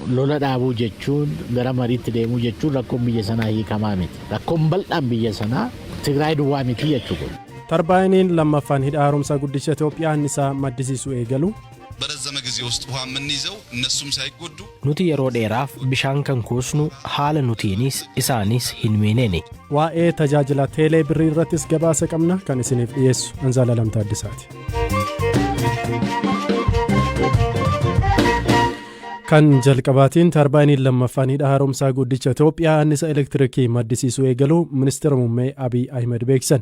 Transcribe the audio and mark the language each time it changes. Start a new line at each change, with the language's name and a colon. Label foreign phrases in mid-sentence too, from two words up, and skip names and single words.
Oromo: lola dhaabuu jechuun gara mariitti deemuu jechuun rakkoon biyya sanaa hiikamaa miti. Rakkoon bal'aan biyya sanaa Tigraay duwwaa miti jechuudha. Tarbaayiniin lammaffaan hidha haaromsaa guddicha Itoophiyaa annisaa maddisiisuu eegalu.
Amharic: በረዘመ ጊዜ ውስጥ ውሃ የምንይዘው እነሱም ሳይጎዱ
Oromo: nuti yeroo dheeraaf bishaan kan kuusnu haala nutiinis isaanis hin miineeni. Waa'ee tajaajila teelee birrii irrattis gabaasa qabna kan isiniif dhiyeessu Anzaalalam Taaddisaati. Kan jalqabaatiin tarbaayiniin lammaffaan hidha haaromsaa guddicha Itoophiyaa annisa elektirikii maddisiisuu eegalu Ministeera Muummee Abiy Ahmed beeksisan.